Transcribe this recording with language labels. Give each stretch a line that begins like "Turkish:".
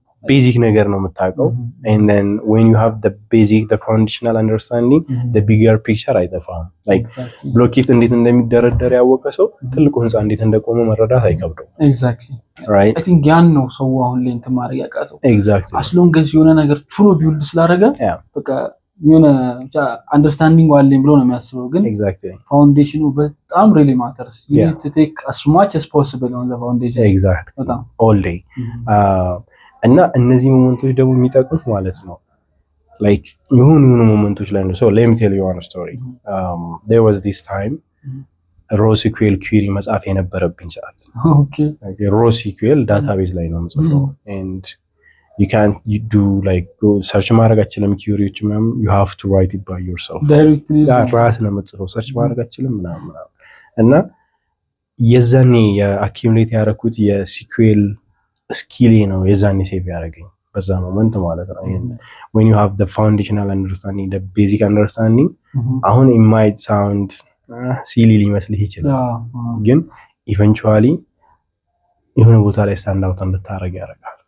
Amharic: basic ነገር ነው የምታውቀው
English: and then when you have the basic the foundational understanding the bigger picture
Amharic: አይጠፋም like ብሎኬት እንዴት እንደሚደረደር ያወቀ ሰው ትልቁ ህንጻ እንዴት እንደቆመ መረዳት አይከብደው
English: exactly right
Amharic: I think ያን ነው ሰው አሁን ላይ እንትን ማድረግ ያቃተው
English: exactly
Amharic: as long as የሆነ ነገር ቱሎ ቢውልድ ስላደረገ በቃ የሆነ አንደርስታንዲንግ ዋለኝ ብሎ ነው የሚያስበው ግን
English: exactly
Amharic: ፋውንዴሽኑ በጣም
English: really matters you need to take as much as possible on the foundation
Amharic: exactly በጣም all day እና እነዚህ ሞመንቶች ደግሞ የሚጠቅሙት ማለት ነው like የሆኑ ሞመንቶች ላይ ነው
English: so let me tell you one story there was this time
Amharic: RoSQL query መጻፍ የነበረብኝ ሰዓት
English: okay RoSQL database
Amharic: ላይ ነው የምጽፈው
English: and you can't do like go
Amharic: search ማድረግ አችልም queryዎች ምናምን
English: you have to write it by yourself directly
Amharic: ራስ ነው የምጽፈው search ማድረግ አችልም ምናምን እና የዛኔ የአኪሙሌት ያደረኩት የSQL ስኪል ነው የዛኔ ሴቭ ያደረገኝ በዛ ሞመንት ማለት ነው
English: when you have the foundational understanding the basic understanding
Amharic: አሁን
English: it might sound silly
Amharic: ሊመስልህ ይችላል ግን eventually የሆነ ቦታ ላይ ስታንድ አውት እንድታረግ ያደርጋል